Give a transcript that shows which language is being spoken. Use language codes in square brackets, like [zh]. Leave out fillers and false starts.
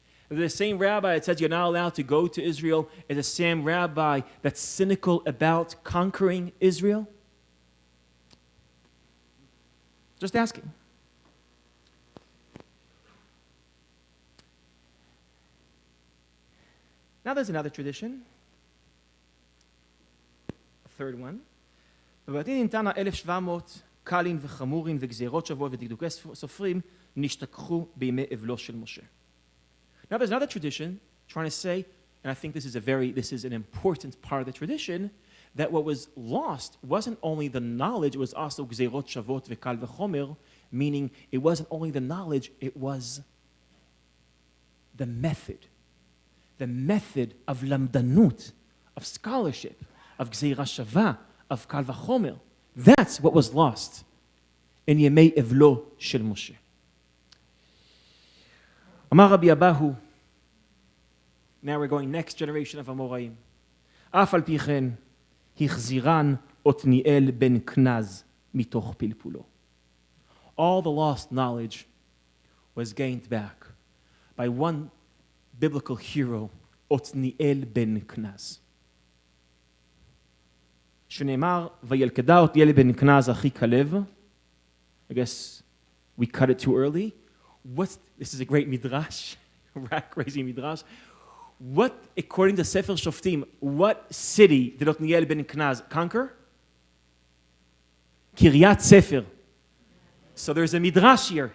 [en] The same rabbi that says you're not allowed to go to Israel is the same rabbi that's cynical about conquering Israel? Just asking. Now there's another tradition. A third one. [he] בבתים נמתנה 1,700 קלים וחמורים וגזירות שבועות ודקדוקי סופרים נשתכחו בימי אבלו של משה. [en] Now there's another tradition trying to say, and I think this is an important part of the tradition, that what was lost wasn't only the knowledge, it was also [he] gzeirot shavot vekal v'chomer, [en] meaning it wasn't only the knowledge, it was the method of lamdanut, of scholarship, of gzeira shava, of kal v'chomer. That's what was lost in [he] Yemei Evlo shel Moshe. Amar Rabbi Abahu. [en] Now we're going next generation of Amoraim. [he] Af al pi chen, hichziran Otniel ben Knaz mitoch pilpulo. [en] All the lost knowledge was gained back by one biblical hero, Otniel ben Knaz. [he] שנאמר, וילכדה אותניאל ben Knaz אחי כלב. [en] I guess we cut it too early. This is a great midrash, crazy midrash. What, according to Sefer Shoftim, what city did Otniel ben Knaz conquer? Kiryat Sefer. So there's a midrash here.